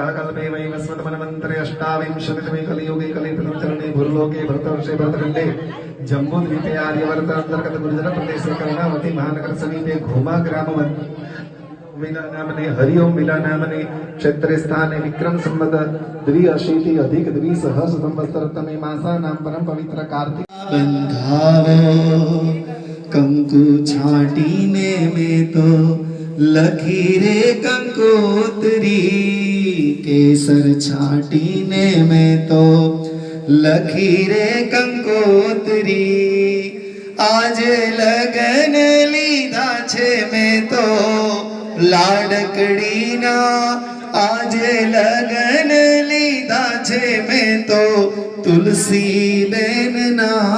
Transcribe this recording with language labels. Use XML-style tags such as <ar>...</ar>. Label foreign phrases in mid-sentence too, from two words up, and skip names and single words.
<sa>कल्पे वैवस्वतमन्वन्तरे अष्टाविंशतितमे कलियुगे कलिप्रथम चरणे भूर्लोके भरतवर्षे भरतखण्डे जम्बूद्वीपे आर्यवर्त अन्तर्गत गुर्जर प्रदेशे कर्णावती महानगर समीपे घोमा ग्राम विला नामने हरिओम विला नामने क्षेत्रे स्थाने विक्रम संवत 82 अधिक 20 संवत्सरतमे मासानां परम पवित्र कार्तिक</sa> <gu>બંધાવો કંકુ છાંટીને મેં તો લખી રે કંકોત્રી કેસર છાંટીને મેં તો લખી રે કંકોત્રી આજ લગન લીધા છે મેં તો લાડકડી ના આજ લગન લીધા છે મેં તો તુલસી બેન ના</gu>